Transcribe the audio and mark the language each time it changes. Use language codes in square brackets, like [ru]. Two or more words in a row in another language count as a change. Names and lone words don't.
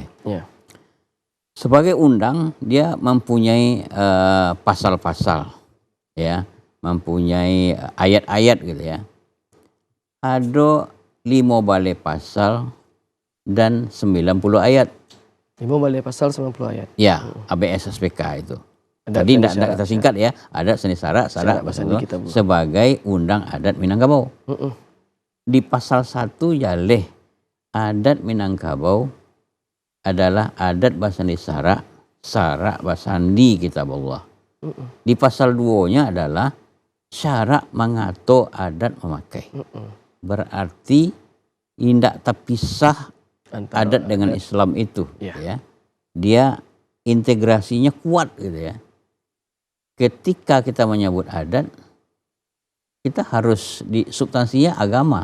[id] Sebagai undang dia mempunyai pasal-pasal ya, mempunyai ayat-ayat gitu ya. Ada 5 balik pasal dan 90 ayat. 5 balik pasal 90 ayat. Ya, ABSSPK itu. Tadi tidak kita singkat ya, adat seni sarak sebagai undang adat Minangkabau. Di pasal 1 jaleh adat Minangkabau adalah [min] adat basandi sarak basandi kitabullah. [id] Di pasal 2-nya adalah syarak mengatur adat memakai. Berarti tidak terpisah Antara adat dengan Islam itu. Iya. Ya. Dia integrasinya kuat gitu ya. Ketika kita menyebut adat, kita harus di substansinya agama.